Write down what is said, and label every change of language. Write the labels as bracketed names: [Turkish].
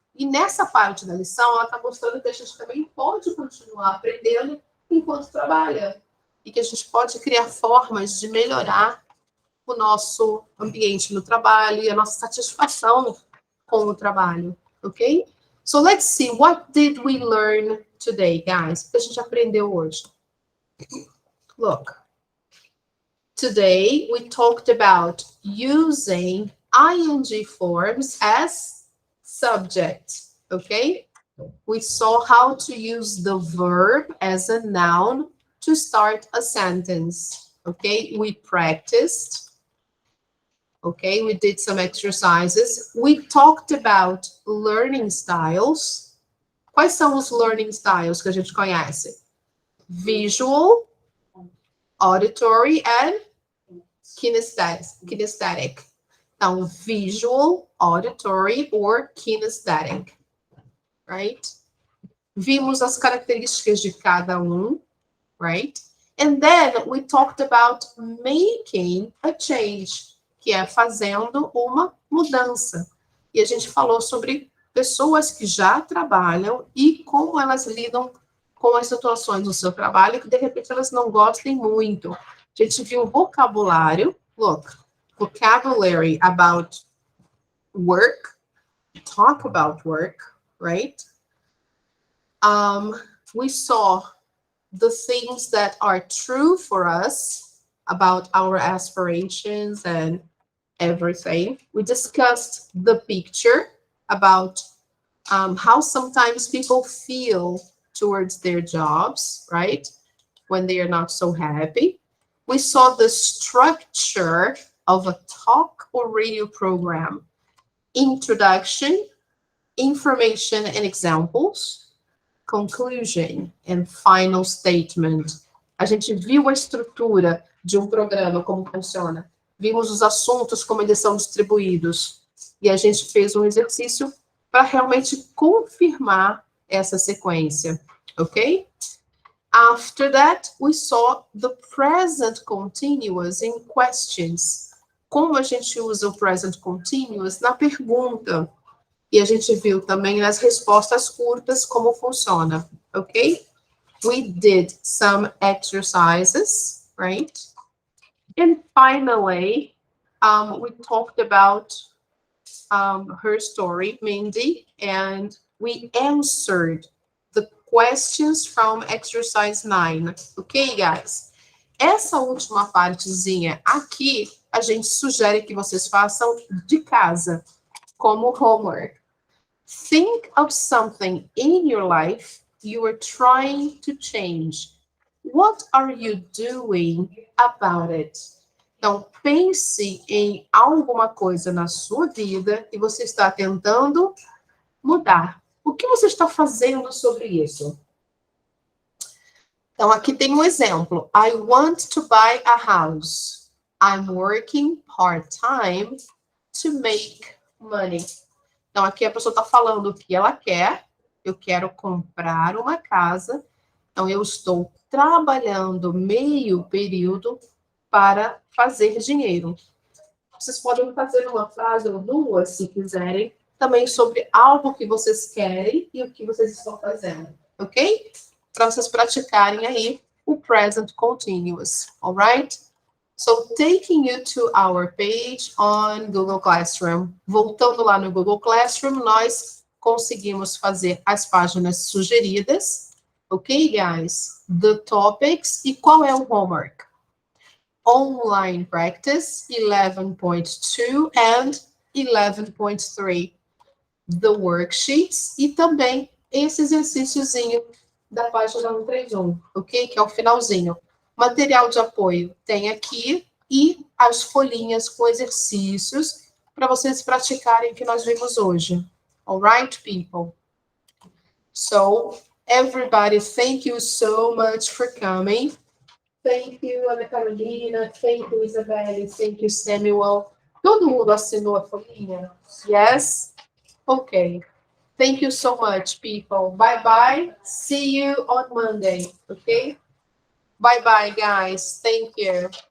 [Portuguese] E nessa parte da lição, ela está mostrando que a gente também pode continuar aprendendo enquanto trabalha. E que a gente pode criar formas de melhorar o nosso ambiente no trabalho e a nossa satisfação com o trabalho, ok? [English] So let's see, what did we learn today, guys? [Portuguese] O que a gente aprendeu hoje? [English] Look. Today, we talked about using ing forms as subjects, okay? We saw how to use the verb as a noun to start a sentence, okay? We practiced, okay? We did some exercises. We talked about learning styles. [Portuguese] Quais são os learning styles que a gente conhece? [English] Visual, auditory and kinesthetic. Então, visual, auditory or kinesthetic, right? [Portuguese] Vimos as características de cada um, right? [English] And then we talked about making a change, [Portuguese] que é fazendo uma mudança. E a gente falou sobre pessoas que já trabalham e como elas lidam com as situações do seu trabalho que, de repente, elas não gostem muito. A gente viu vocabulário. [English] Look, vocabulary about work, talk about work, right? We saw the things that are true for us about our aspirations and everything. We discussed the picture about how sometimes people feel towards their jobs, right? When they are not so happy. We saw the structure of a talk or radio program. Introduction, information and examples, conclusion and final statement. [Portuguese] A gente viu a estrutura de um programa, como funciona. Vimos os assuntos, como eles são distribuídos. E a gente fez um exercício para realmente confirmar essa sequência, ok? [English] After that, we saw the present continuous in questions. [Portuguese] Como a gente usa o present continuous na pergunta. E a gente viu também nas respostas curtas como funciona, ok? [English] We did some exercises, right? And finally, we talked about her story, Mindy, and we answered the questions from exercise 9. Ok, guys? [Portuguese] Essa última partezinha aqui, a gente sugere que vocês façam de casa, como homework. [English] Think of something in your life you are trying to change. What are you doing about it? [Portuguese] Então, pense em alguma coisa na sua vida que você está tentando mudar. O que você está fazendo sobre isso? Então, aqui tem um exemplo. [English] I want to buy a house. I'm working part-time to make money. [Portuguese] Então, aqui a pessoa está falando o que ela quer. Eu quero comprar uma casa. Então, eu estou trabalhando meio período para fazer dinheiro. Vocês podem fazer uma frase ou duas, se quiserem, também sobre algo que vocês querem e o que vocês estão fazendo, ok? Para vocês praticarem aí o present continuous, alright? [English] So, taking you to our page on Google Classroom. [Portuguese] Voltando lá no Google Classroom, nós conseguimos fazer as páginas sugeridas, ok, guys? [English] The topics [Portuguese] e qual é o [English] homework? Online Practice 11.2 and 11.3. [Portuguese] The Worksheets e também esse exercíciozinho da página 131, ok? Que é o finalzinho. Material de apoio tem aqui e as folhinhas com exercícios para vocês praticarem o que nós vimos hoje. [English] Alright, people? So, everybody, thank you so much for coming. Thank you, Ana Carolina. Thank you, Isabelle. Thank you, Samuel. [Portuguese] Todo mundo assinou a folhinha? [English] Yes? Okay. Thank you so much, people. Bye-bye. See you on Monday, okay? Bye-bye, guys. Thank you.